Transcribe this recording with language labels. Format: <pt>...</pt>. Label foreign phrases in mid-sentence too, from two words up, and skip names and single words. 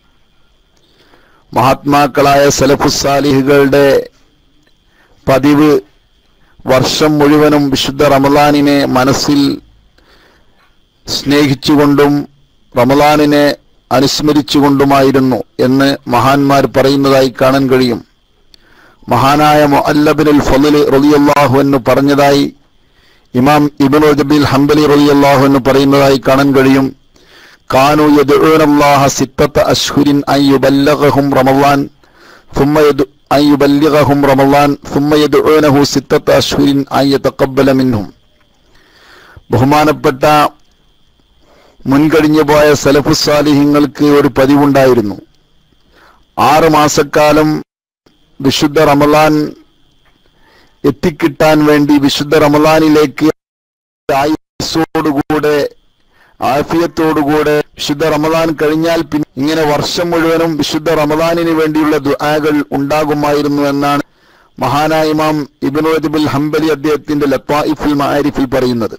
<ml>മഹാത്മാക്കളായ സലഫുസ്സാലിഹുകളുടെ പതിവ് വർഷം മുഴുവനും വിശുദ്ധ റമളാനിനെ മനസ്സിൽ സ്നേഹിച്ചുകൊണ്ടും റമളാനിനെ അനുസ്മരിച്ചുകൊണ്ടുമായിരുന്നു എന്ന് മഹാന്മാർ പറയുന്നതായി കാണാൻ കഴിയും. മഹാനായ മുഅല്ലബിനുൽ ഫളൽ</ml> <ar>رضي الله عنه</ar> <ml>പറഞ്ഞതായി ഇമാം ഇബ്നു റജബിൽ ഹംബലി</ml> <ar>رضي الله عنه</ar> <ml>പറയുന്നതായി കാണാൻ കഴിയും.</ml> <ar>كانوا يدعون الله 6 أشهر أن يبلغهم رمضان ثم أن يبلغهم رمضان ثم يدعونه 6 أشهر أن يتقبل منهم. ബഹുമാനപ്പെട്ട മുൻകഴിഞ്ഞു പോയ സലഫുസ്സാലിഹീങ്ങൾക്ക് ഒരു പതിവുണ്ടായിരുന്നു. 6 മാസക്കാലം വിശുദ്ധ റമളാൻ എത്തിക്കിട്ടാൻ വേണ്ടി വിശുദ്ധ റമളാനിലേക്ക് ആയുസ്സോടുകൂടെ ആഫിയത്തോടുകൂടെ വിശുദ്ധ റമളാൻ കഴിഞ്ഞാൽ പിന്നെ ഇങ്ങനെ വർഷം മുഴുവനും വിശുദ്ധ റമളാനിന് വേണ്ടിയുള്ള ദുആകൾ ഉണ്ടാകുമായിരുന്നു എന്നാണ് മഹാനായ ഇമാം ഇബ്നു റജബിൽ ഹംബലി അദ്ദേഹത്തിന്റെ ലത്തായിഫുൽ മആരിഫിൽ പറയുന്നത്.</ar>